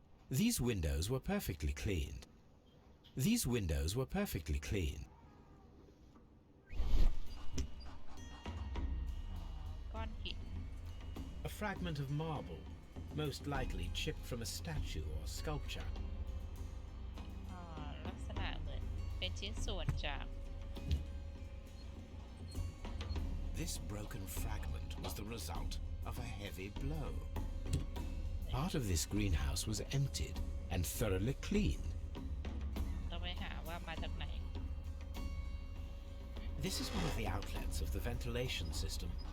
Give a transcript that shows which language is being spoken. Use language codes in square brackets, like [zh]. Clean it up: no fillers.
[en] These windows were perfectly cleaned. These windows were perfectly clean. [th] ก้อนหิน [en] A fragment of marble, most likely chipped from a statue or sculpture. [th] ลักษณะเหมือนเป็นชิ้นส่วนจาก [en] This broken fragment was the result of a heavy blow. Part of this greenhouse was emptied and thoroughly cleaned. [th] ต้องไปหาว่ามาจากไหน [en] This is one of the outlets of the ventilation system.